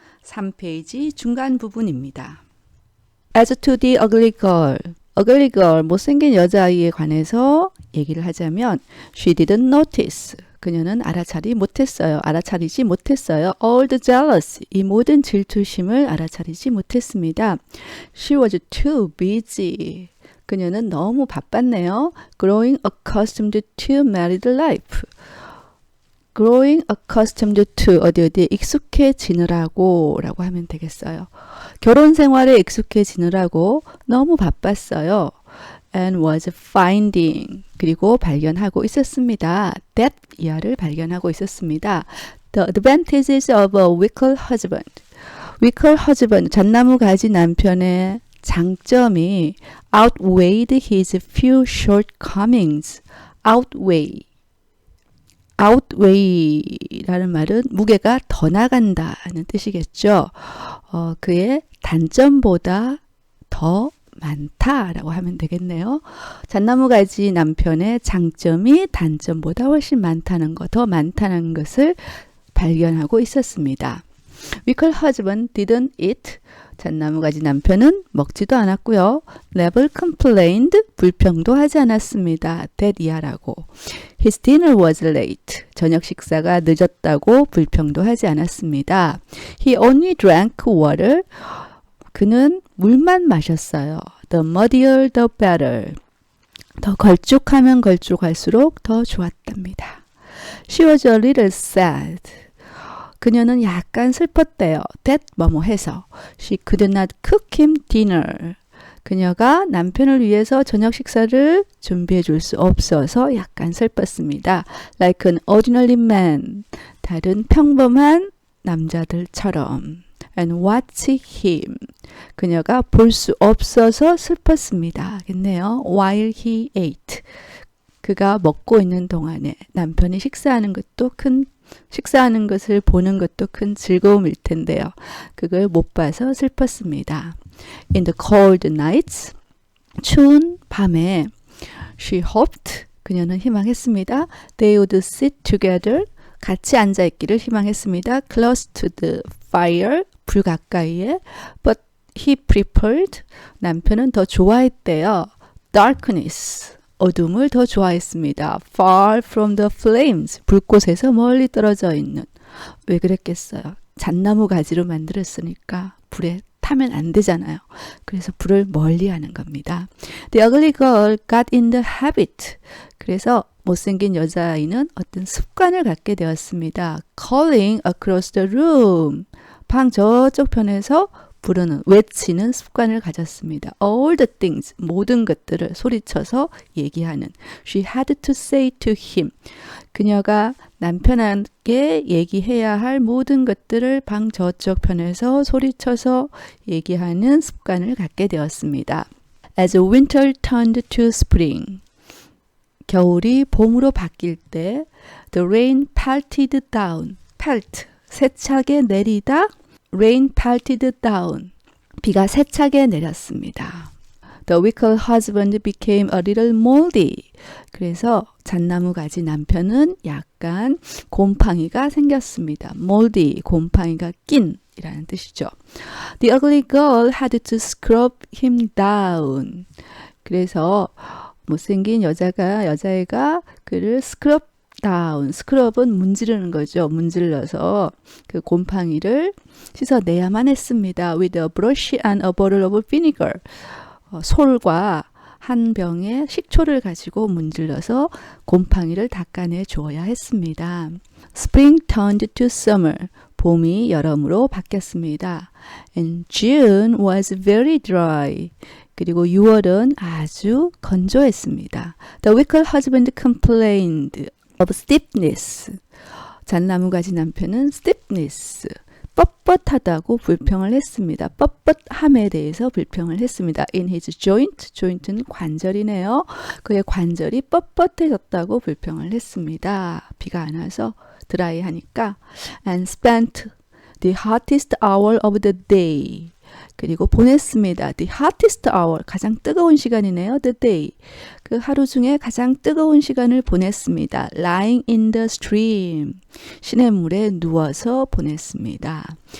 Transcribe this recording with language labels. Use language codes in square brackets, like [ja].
[ko] 3페이지 중간 부분입니다. [en] As to the ugly girl, [ko] 못생긴 여자아이에 관해서 얘기를 하자면 [en] she didn't notice, [ko] 그녀는 알아차리지 못했어요. [en] All the jealousy, [ko] 이 모든 질투심을 알아차리지 못했습니다. [en] She was too busy, [ko] 그녀는 너무 바빴네요. [en] Growing accustomed to married life, growing accustomed to [ko] 어디에 익숙해지느라고 라고 하면 되겠어요. 결혼 생활에 익숙해지느라고 너무 바빴어요. [en] And was finding, [ko] 그리고 발견하고 있었습니다. that 이하를 발견하고 있었습니다. [en] The advantages of a wicked husband. wicked husband, [ko] 잣나무 가지 남편의 장점이 [en] outweighed his few shortcomings. [ko] outweigh라는 말은 무게가 더 나간다는 뜻이겠죠. 그의 단점보다 더 많다라고 하면 되겠네요. 잣나무 가지 남편의 장점이 단점보다 훨씬 많다는 것, 더 많다는 것을 발견하고 있었습니다. [en] wicked husband didn't eat. [ko] 잣나무 가지 남편은 먹지도 않았고요. [en] never complained. [ko] 불평도 하지 않았습니다. [en] that [ko] 이하라고. [en] His dinner was late. [ko] 저녁 식사가 늦었다고 불평도 하지 않았습니다. [en] He only drank water. [ko] 그는 물만 마셨어요. [en] The muddier the better. [ko] 더 걸쭉하면 걸쭉할수록 더 좋았답니다. [en] She was a little sad. [ko] 그녀는 약간 슬펐대요. that 뭐뭐 해서. [en] She could not cook him dinner. [ko] 그녀가 남편을 위해서 저녁 식사를 준비해 줄 수 없어서 약간 슬펐습니다. [en] Like an ordinary man. [ko] 다른 평범한 남자들처럼. [en] And watch him. [ko] 그녀가 볼 수 없어서 슬펐습니다. 겠네요. [en] While he ate. [ko] 그가 먹고 있는 동안에 남편이 식사하는 것을 보는 것도 큰 즐거움일 텐데요. 그걸 못 봐서 슬펐습니다. [en] In the cold nights, [ko] 추운 밤에 [en] she hoped, [ko] 그녀는 희망했습니다. [en] They would sit together, [ko] 같이 앉아있기를 희망했습니다. [en] Close to the fire, [ko] 불 가까이에. [en] But he preferred, [ko] 남편은 더 좋아했대요. Darkness, 어둠을 더 좋아했습니다. [en] Far from the flames, [ko] 불꽃에서 멀리 떨어져 있는. 왜 그랬겠어요? 잣나무 가지로 만들었으니까 불에 타면 안 되잖아요. 그래서 불을 멀리 하는 겁니다. [en] The ugly girl got in the habit. [ko] 그래서 못생긴 여자아이는 어떤 습관을 갖게 되었습니다. [en] Calling across the room. [ko] 방 저쪽 편에서 부르는, 외치는 습관을 가졌습니다. [en] All the things, [ko] 모든 것들을 소리쳐서 얘기하는. [en] She had to say to him. [ko] 그녀가 남편에게 얘기해야 할 모든 것들을 방 저쪽 편에서 소리쳐서 얘기하는 습관을 갖게 되었습니다. [en] As winter turned to spring. [ko] 겨울이 봄으로 바뀔 때 [en] the rain pelted down. [ko] pelt, 세차게 내리다. [en] rain pelted down. [ko] 비가 세차게 내렸습니다. [en] The wicked husband became a little moldy. [ko] 그래서 잣나무 가지 남편은 약간 곰팡이가 생겼습니다. moldy, 곰팡이가 낀 이라는 뜻이죠. [en] The ugly girl had to scrub him down. [ko] 그래서 못생긴 여자애가 그를 scrub down. 스크럽은 문지르는 거죠. 문질러서 그 곰팡이를 씻어내야만 했습니다. [en] With a brush and a bottle of vinegar. [ko] 솔과 한 병에 식초를 가지고 문질러서 곰팡이를 닦아내 주어야 했습니다. [en] Spring turned to summer. [ko] 봄이 여름으로 바뀌었습니다. [en] And June was very dry. [ko] 그리고 6월은 아주 건조했습니다. [en] The wicked husband complained of stiffness. [ko] 잣나무가지 남편은 stiffness, 뻣뻣하다고 불평을 했습니다. 뻣뻣함에 대해서 불평을 했습니다. [en] In his joint, [ko] joint는 관절이네요. 그의 관절이 뻣뻣해졌다고 불평을 했습니다. 비가 안 와서 드라이하니까. [en] And spent the hottest hour of the day. [ko] 그리고 보냈습니다. [en] The hottest hour, [ko] 가장 뜨거운 시간이네요. [en] The day. [ko] 그 하루 중에 가장 뜨거운 시간을 보냈습니다. [en] Lying in the stream. [ko] 시냇물에 누워서 보냈습니다.